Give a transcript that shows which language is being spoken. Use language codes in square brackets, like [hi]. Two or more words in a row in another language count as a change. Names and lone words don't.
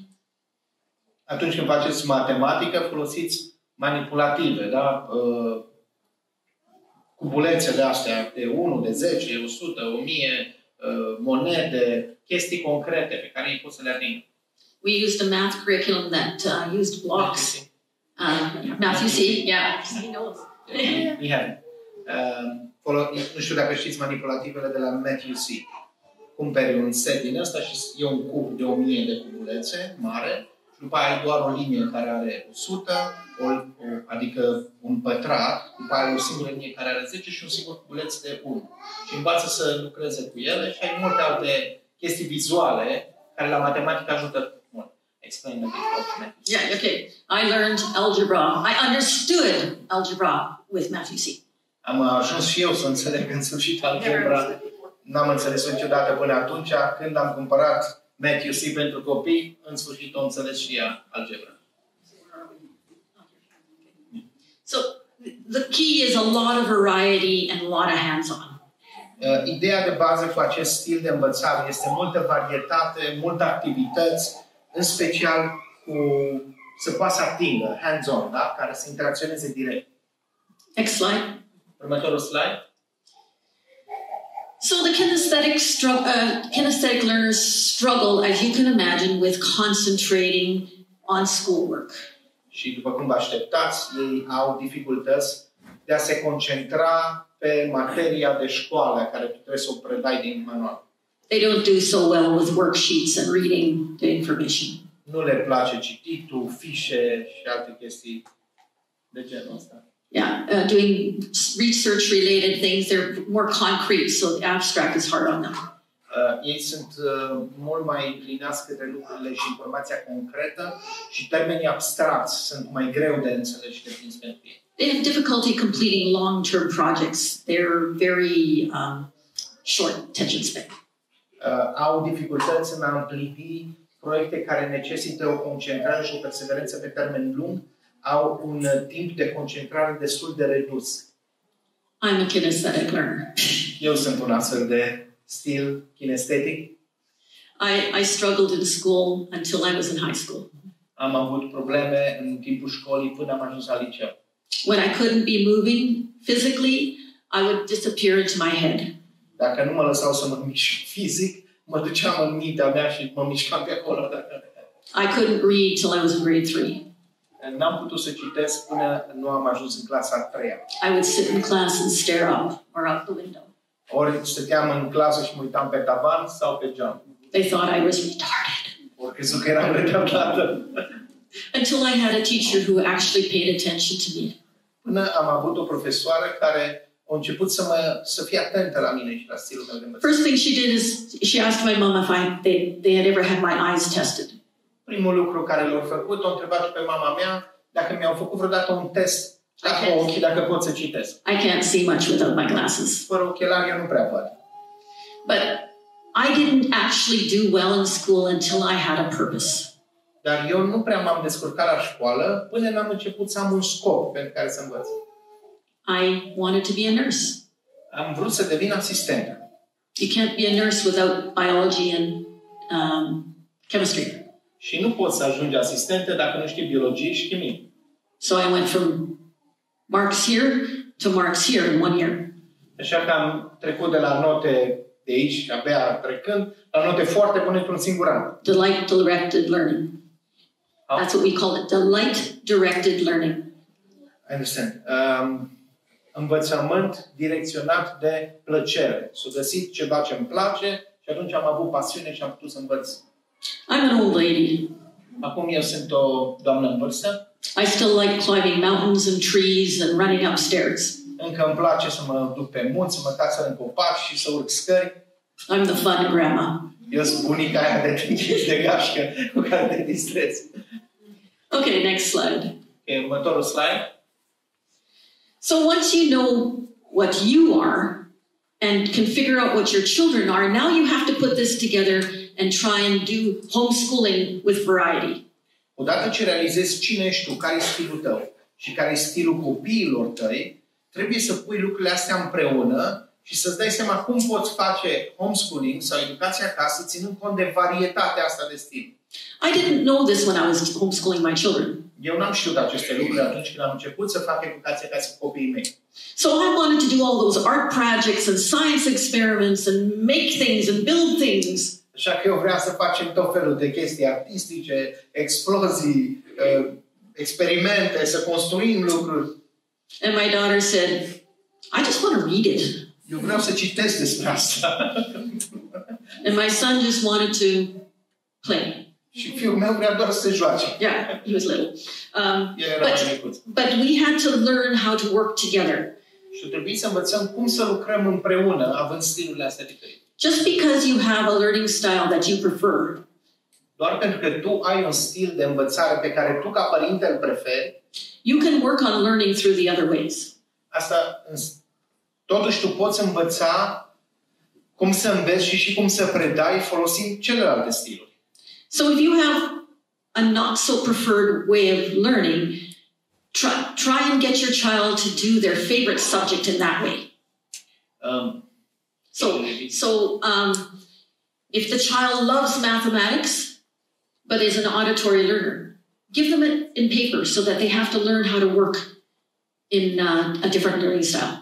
[ro] Atunci când faceți matematică, folosiți manipulative, da? Cubulețele astea de 1, de 10, 100, 1000, monede, chestii concrete pe care ei pot să le atingă. [en] We used a math curriculum that used blocks. Matthew C. Yeah, he knows. [ro] Nu știu dacă știți manipulativele de la Matthew C. Cumperi un set din ăsta și e un cub de 1000 de cubulețe mare și după aia ai doar o linie care are 100, adică un pătrat, după aia o singură linie care are 10 și un singur cubuleț de 1. Și învață să lucreze cu ele și ai multe alte chestii vizuale care la matematică ajută mult. [en] Explain a bit about Matthew C. Yeah, okay. I learned algebra. I understood algebra with Matthew C. [ro] Am ajuns și eu să înțeleg în sfârșit algebra. N-am înțeles-o niciodată până atunci. Când am cumpărat Matthew C. pentru copii, în sfârșit o înțeles și ea algebra. [en] So, the key is a lot of variety and a lot of hands-on. [ro] Ideea de bază cu acest stil de învățare este multă varietate, multe activități, în special cu să poată să atingă, hands-on, da? Care să interacționeze direct. [en] Next slide. [ro] Următorul slide. [en] So the kinesthetic learners struggle, as you can imagine, with concentrating on schoolwork. [ro] Și după cum vă așteptați, ei au dificultăți de a se concentra pe materia de școală care tu trebuie să o predai din manual. [en] They don't do so well with worksheets and reading the information. [ro] Nu le place cititul, fișe și alte chestii de genul ăsta. [en] Yeah, doing research-related things, they're more concrete, so the abstract is hard on them. [ro] Ei sunt mult mai inclinați către lucrurile și informația concretă și termenii abstracți sunt mai greu de înțeles și de prins pentru ei. [en] They have difficulty completing long-term projects. They're very short attention span. [ro] Au dificultăți în a împlini proiecte care necesită o concentrare și o perseverență pe termen lung. Au un timp de concentrare destul de redus. [en] I'm a kinesthetic learner. [ro] Eu sunt un astfel de stil kinestetic. [en] I struggled in school until I was in high school. [ro] Am avut probleme în timpul școlii până am ajuns la liceu. [en] When I couldn't be moving physically, I would disappear into my head. [ro] Dacă nu mă lăsau să mă mișc fizic, mă duceam în mintea mea și mă mișcam pe acolo. [en] I couldn't read till I was in grade 3. [ro] N-am putut să citesc până nu am ajuns în clasa a 3-a. [en] I would sit in class and stare up or out the window. [ro] Ori stăteam în clasă și mă uitam pe tavan sau pe geam. [en] They thought I was retarded. [ro] Ori crezut că eram retardată. [en] Until I had a teacher who actually paid attention to me. [ro] Până am avut o profesoară care au început să fie atentă la mine și la stilul meu de învățare. [en] First thing she did is she asked my mom if they had ever had my eyes tested. [ro] Primul lucru care l-au făcut, au întrebat pe mama mea dacă mi-au făcut vreodată un test cu ochii, dacă pot să citesc. [en] I can't see much without my glasses. [ro] Fără ochelari eu nu prea văd. [en] But I didn't actually do well in school until I had a purpose. [ro] Dar eu nu prea m-am descurcat la școală până n-am început să am un scop pentru care să învăț. [en] I wanted to be a nurse. [ro] Am vrut să devin asistentă. [en] You can't be a nurse without biology and chemistry. [ro] Și nu poți să ajungi asistentă dacă nu știi biologie și chimie. [en] So I went from marks here to marks here in 1 year. [ro] Așa că am trecut de la note de aici, abia trecând, la note foarte bune într-un singur an. [en] Delight-directed learning. That's what we call it, delight-directed learning. I understand. [ro] Învățământ direcționat de plăcere. S-a găsit ceva ce îmi place și atunci am avut pasiune și am putut să învăț. [en] I'm an old lady. [ro] Acum eu sunt o doamnă în vârstă. [en] I still like climbing mountains and trees and running upstairs. [ro] Încă îmi place să mă duc pe munți, să mă casă în copaci și să urc scări. [en] I'm the fun grandma. [ro] Eu sunt bunica aia de trinchiți de gașcă cu care te distrezi. [en] Okay, next slide. [ro] Okay, următorul slide. [en] So once you know what you are and can figure out what your children are, now you have to put this together and try and do homeschooling with variety. [ro] Odată ce realizezi cine ești tu, care e stilul tău și care e stilul copiilor tăi, trebuie să pui lucrurile astea împreună și să-ți dai seama cum poți face homeschooling sau educația acasă, ținând cont de varietatea asta de stil. [en] I didn't know this when I was homeschooling my children. [ro] Eu n-am știut aceste lucruri atunci când am început să fac educația acasă cu copiii mei. [en] So I wanted to do all those art projects and science experiments and make things and build things. [ro] Așa că eu vreau să facem tot felul de chestii artistice, explozii, experimente, să construim lucruri. [en] And my daughter said, I just want to read it. [ro] Eu vreau să citesc despre asta. [en] And my son just wanted to play. [ro] Și fiul meu vrea doar să se joace. [en] Yeah, he was little. But we had to learn how to work together. [ro] Și trebuie să învățăm cum să lucrăm împreună, având stilurile astea diferite. [en] Just because you have a learning style that you prefer, [ro] doar pentru că tu ai un stil de învățare pe care tu ca părinte îl preferi, [en] you can work on learning through the other ways. [ro] Asta, totuși tu poți învăța cum să înveți și cum să predai folosind celelalte stiluri. [en] So if you have a not so preferred way of learning, try and get your child to do their favorite subject in that way. If the child loves mathematics, but is an auditory learner, give them it in paper so that they have to learn how to work in a different learning style.